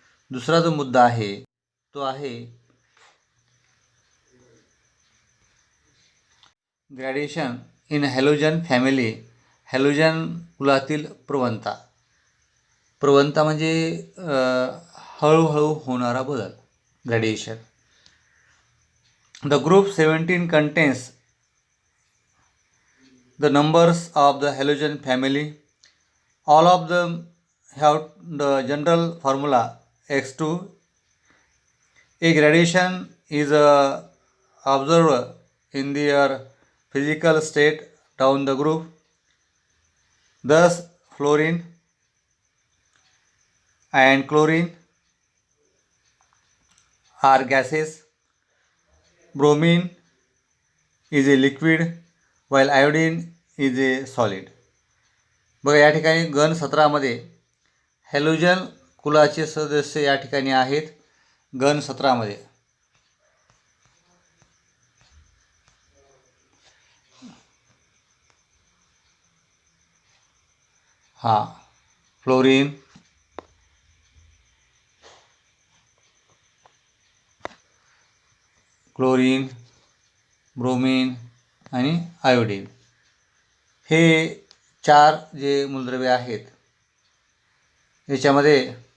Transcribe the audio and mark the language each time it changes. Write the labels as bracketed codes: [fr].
[mr] दुसरा जो मुद्दा आहे तो आहे [en] Gradation in halogen family. [mr] हॅलोजन कुलातील प्रवणता. प्रवणता म्हणजे हळूहळू होणारा बदल, ग्रॅडिएशन. [en] The group 17 contains the numbers of the halogen family. All of them have the general formula X2. A gradation is observed in their physical state down the group. Thus, fluorine and chlorine are gases. Bromine is a liquid while iodine is a solid. [mr] बघा या ठिकाणी गण 17मध्ये halogen कुलाचे सदस्य या ठिकाणी आहेत. गण 17मध्ये फ्लोरीन, क्लोरीन, ब्रोमीन आणि आयोडीन हे 4 जे मूलद्रव्ये आहेत याच्यामध्ये